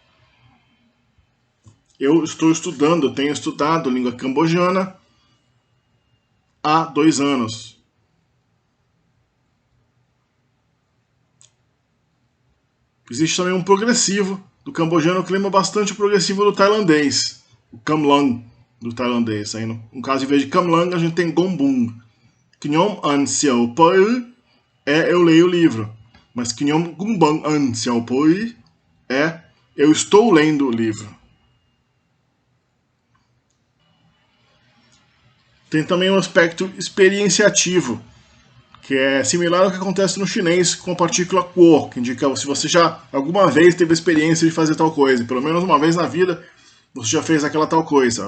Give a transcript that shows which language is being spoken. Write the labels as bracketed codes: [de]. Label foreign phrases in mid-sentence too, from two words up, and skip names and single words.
[pt] Eu estou estudando, eu tenho estudado língua cambojana há 2 anos. Existe também um progressivo do cambojano que lembra bastante o progressivo do tailandês, o kamlang do tailandês. Aí, no caso, em vez de kamlang, a gente tem gombung. [km] ខ្ញុំអានសៀវភៅ [pt] é eu leio o livro. Mas [km] ខ្ញុំកំពុងអានសៀវភៅ [pt] é eu estou lendo o livro. Tem também um aspecto experienciativo, que é similar ao que acontece no chinês com a partícula guo, que indica se você já alguma vez teve a experiência de fazer tal coisa, pelo menos uma vez na vida você já fez aquela tal coisa.